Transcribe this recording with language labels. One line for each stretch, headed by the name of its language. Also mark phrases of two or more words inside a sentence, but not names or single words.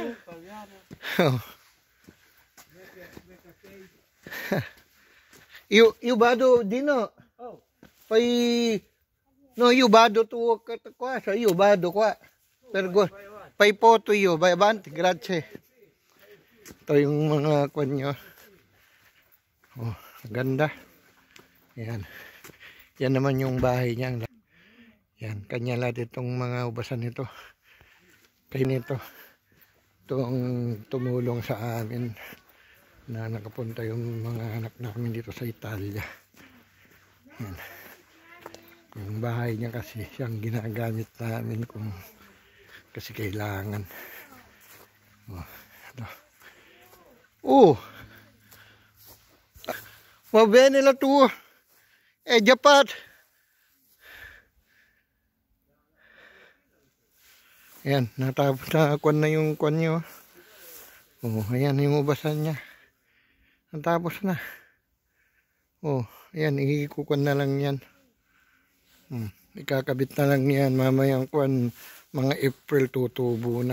Italian: Io vado di no. No, io vado tu qua, io vado qua. Fai foto io, vai avanti, grazie.
Filipino: Ito yung mga kwan nyo. Oh, ganda. Yan. Yan naman yung bahay niya. Yan, kanya lahat itong mga ubasan nito. Kaya nito. Itong tumulong sa amin na nakapunta yung mga anak namin dito sa Italia. Yan. Yung bahay niya kasi siyang ginagamit namin kung kasi kailangan. Oh, ito. Oh!
Italian: Va bene la tua. Japat.
Filipino: Ayan, natapos na kwan na yung kwan nyo. Oh, ayan yung ubasan niya. Natapos na. Oh, ayan, ikikukwan na lang yan. Ikakabit na lang yan mamayang kwan, mga April tutubo na.